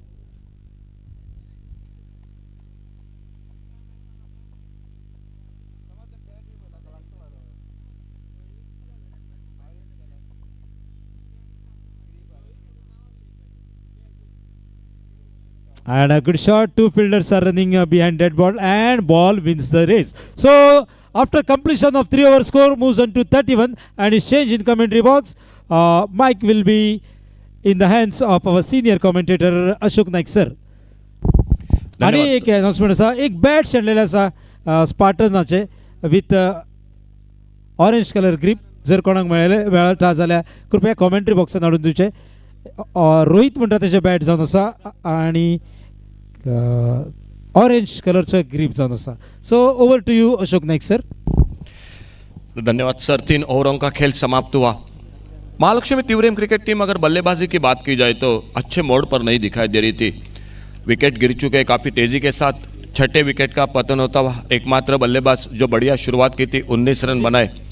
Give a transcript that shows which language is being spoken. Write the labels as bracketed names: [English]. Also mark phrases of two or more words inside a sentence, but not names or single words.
[English] And a good shot. 2 fielders are running behind dead ball, and ball wins the race. So after completion of 3 over, score moves on to 31 and is changed in commentary box. Mic will be in the hands of our senior commentator Ashok Naik sir. [Konkani] आणि एक अनाउन्समेंट आसा, एक बॅट शेणलेले आसा स्पार्टनाचे [English] with orange colour grip. [Konkani] जर कोणाक मेळटा जाल्यार कृपया कॉमेंट्री बॉक्सान हाडून दिवचे. रोहित म्हणटा तेजे बॅट जावन आसा आणि ऑरेंज कलरचो ग्रीप जावन आसा. [English] So over to you Ashok Naik sir. [Hindi] धन्यवाद सर. 3 ओवरों का खेल समाप्त हुआ. महालक्ष्मी तिवरे क्रिकेट टीम अगर बल्लेबाजी की बात की जाए तो अच्छे मोड़ पर नहीं दिखाई दे रही थी. विकेट गिर चुके हैं काफ़ी तेज़ी के साथ. छठे विकेट का पतन होता हुआ एकमात्र बल्लेबाज जो बढ़िया शुरुआत की थी 19 रन बनाए.